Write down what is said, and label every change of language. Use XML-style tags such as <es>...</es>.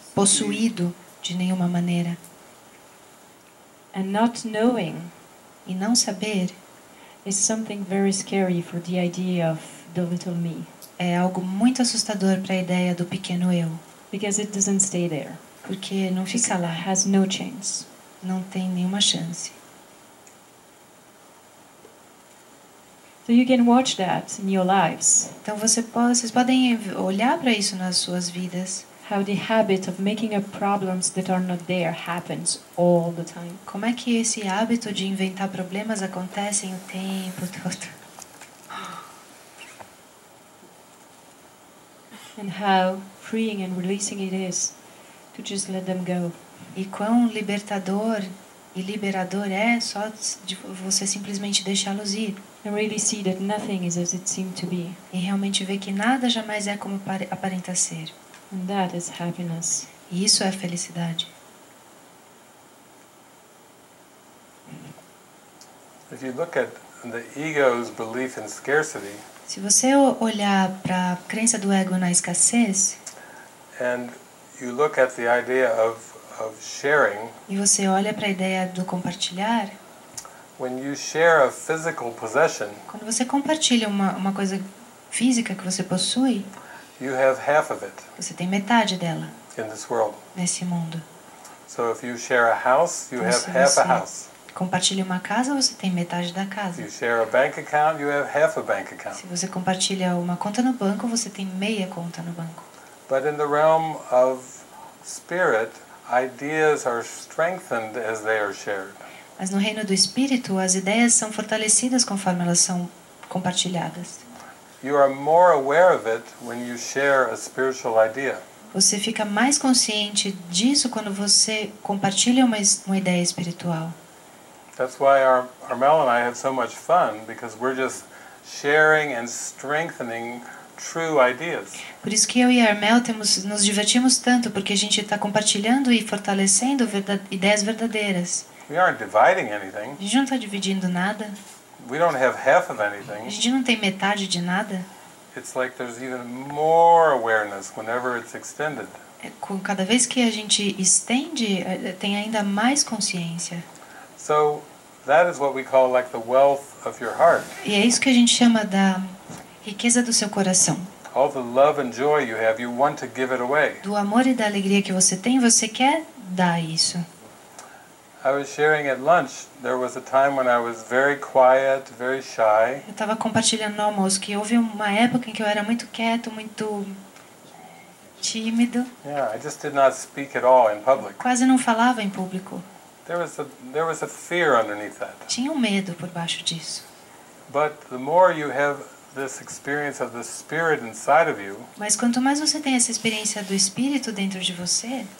<pt>Possuído de nenhuma maneira.</pt> <en>And not knowing.</en> <pt>E não saber</pt> <en>is something very scary for the idea of the little me.</en> <pt>É algo muito assustador para a ideia do pequeno eu.</pt> <en>Because it doesn't stay there.</en> <pt>Porque não fica lá.</pt> <en>Has no chance.</en> <pt>Não tem nenhuma chance.</pt> <en>So you can watch that in your lives.</en> <pt>Então vocês podem olhar para isso nas suas vidas.</pt> <en>How the habit of making up problems that are not there happens all the time.</en> <pt>Como é que esse hábito de inventar problemas acontece o tempo todo?</pt> <en>And how freeing and releasing it is to just let them go.</en> <pt>E quão libertador e liberador é só de você simplesmente deixá-los ir.</pt> <en>And really see that nothing is as it seemed to be.</en> <pt>E realmente ver que nada jamais é como aparenta ser.</pt> <en>And that is happiness.</en> <pt>E isso é felicidade.</pt> <en>If you look at the ego's belief in scarcity,</en> <pt>se você olhar para a crença do ego na escassez,</pt> <en>and you look at the idea of sharing,</en> <pt>e você olha para a ideia do compartilhar,</pt> <en>when you share a physical possession,</en> <pt>quando você compartilha uma coisa física que você possui,</pt> <en>you have half of it.</en> <pt>Você tem metade dela.</pt> <en>In this world.</en> <pt>Nesse mundo.</pt> <en>So if you share a house, you</en> <pt>então,</pt> <en>have half a house.</en> <pt>Compartilha uma casa, você tem metade da casa.</pt> <en>If you share a bank account, you have half a bank account.</en> <pt>Se você compartilha uma conta no banco, você tem meia conta no banco.</pt> <en>But in the realm of spirit, ideas are strengthened as they are shared.</en> <pt>Mas no reino do espírito, as ideias são fortalecidas conforme elas são compartilhadas.</pt> <en>You are more aware of it when you share a spiritual idea.</en> <pt>Você fica mais consciente disso quando você compartilha uma ideia espiritual.</pt> <en>That's why our Mel and I have so much fun, because we're just sharing and strengthening true ideas.</en> <pt>Por isso que eu e a Armel nos divertimos tanto, porque a gente está compartilhando e fortalecendo ideias verdadeiras.</pt> <en>We aren't dividing anything.</en> <pt>A gente não está dividindo nada.</pt> <en>We don't have half of anything.</en> <pt>A gente não tem metade de nada.</pt> <en>It's like there's even more awareness whenever it's extended.</en> <pt>Cada vez que a gente estende, tem ainda mais consciência.</pt> <en>So that is what we call like the wealth of your heart.</en> <pt>E é isso que a gente chama da riqueza do seu coração.</pt> <en>All the love and joy you have, you want to give it away.</en> <pt>Do amor e da alegria que você tem, você quer dar isso.</pt> <en>I was sharing at lunch. There was a time when I was very quiet, very shy.</en> <pt>Eu estava compartilhando no almoço que houve uma época em que eu era muito quieto, muito tímido.</pt> <en>Yeah, I just did not speak at all in public.</en> <pt>Quase não falava em público.</pt> <en>There was a fear underneath that.</en> <pt>Tinha um medo por baixo disso.</pt> <en>But the more you have this experience of the spirit inside of you,</en> <pt>mas quanto mais você tem essa experiência do espírito dentro de você,</pt>